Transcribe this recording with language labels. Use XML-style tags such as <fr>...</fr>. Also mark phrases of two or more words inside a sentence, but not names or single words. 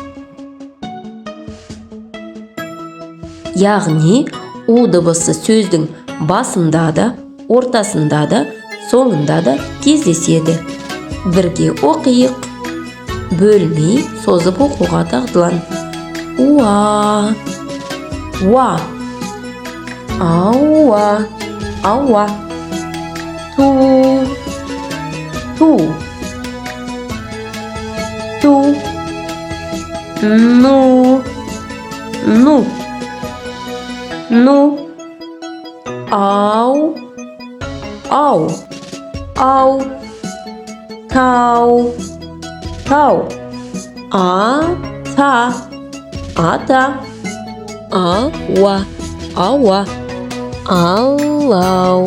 <kk>Яғни У дыбысы сөздің басында да, ортасында да, соңында да кездеседі. Бірге оқиық. Бөлмей созып оқуға дағдылан. Уа. Уа. Ауа. Ауа. Ту. Ту. Ту. Ну. Ну. Ну. Ау. Ау. Ау. Тау. Тау. Ата. Ата. Ауа. Ауа. Алау.</kk>